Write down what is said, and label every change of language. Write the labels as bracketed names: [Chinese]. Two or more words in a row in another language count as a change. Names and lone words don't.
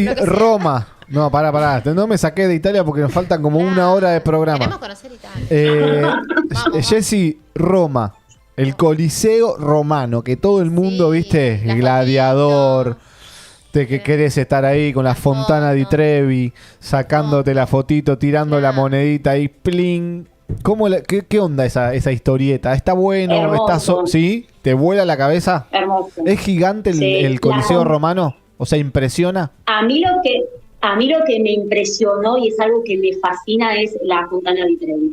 [Spanish] lo que sea. Roma. No, pará. No me saqué de Italia porque nos faltan como una hora de Queremos programa. conocer Italia. Vamos. Jessy, Roma. El Coliseo romano, que todo el mundo, Sí, viste, la gladiador, de que Sí. querés estar ahí con la fontana di foto. Trevi, sacándote la fotito, tirando la Claro. monedita ahí, pling. ¿Qué onda esa historieta? ¿Está bueno? Hermoso. ¿Sí? ¿Te vuela la cabeza? Hermoso. ¿Es gigante Sí, el Coliseo la- romano? O sea, ¿impresiona? A mí lo que me impresionó y es algo que me fascina es la Fontana di Trevi.